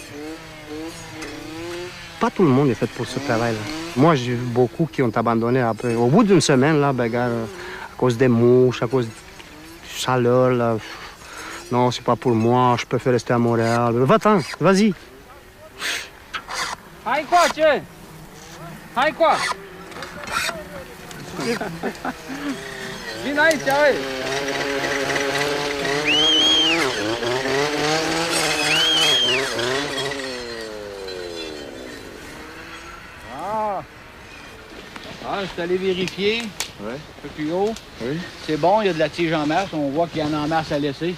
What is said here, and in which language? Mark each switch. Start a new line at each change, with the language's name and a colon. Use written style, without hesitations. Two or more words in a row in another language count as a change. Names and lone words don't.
French: Pas tout le monde est fait pour ce travail-là. Moi, j'ai vu beaucoup qui ont abandonné après. Au bout d'une semaine, là, ben, gars, à cause des mouches, à cause de chaleur, là. Non, c'est pas pour moi, je préfère rester à Montréal. Va-t'en, vas-y.
Romanian: Hai coace! Hai coace! Vin aici, uite!
French: Je suis allé vérifier. Ouais. Un peu plus haut. Oui. C'est bon, il y a de la tige en masse. On voit qu'il y en a en masse à laisser.